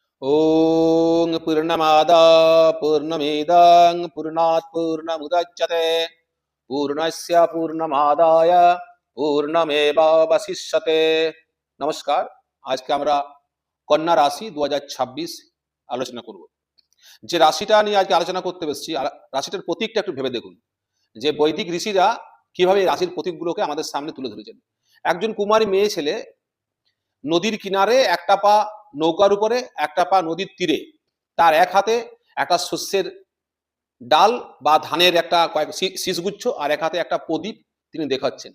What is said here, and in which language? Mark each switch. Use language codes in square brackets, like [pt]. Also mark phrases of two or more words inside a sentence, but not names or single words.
[sa] ओम पूर्णमादाय पूर्णमेवावशिष्यते पूर्णात् पूर्णमुदच्यते पूर्णस्य पूर्णमादाय पूर्णमेवावशिष्यते। [bn] नमस्कार। [hi] आज के [bn] আমরা কন্যা রাশি 2026 আলোচনা করব। যে রাশিটা নিয়ে আজকে আলোচনা করতে বসছি, রাশিটার প্রতীকটা একটু ভেবে দেখুন যে বৈদিক ঋষিরা কিভাবে এই রাশির প্রতীকগুলোকে আমাদের সামনে তুলে ধরেছেন। একজন কুমারী মেয়ে ছেলে নদীর কিনারে একটা পা নৌকার উপরে, একটা পা নদীর তীরে, তার এক হাতে একটা শস্যের ডাল বা ধানের একটা কয়েক শীষগুচ্ছ আর এক হাতে একটা প্রদীপ তিনি দেখাচ্ছেন।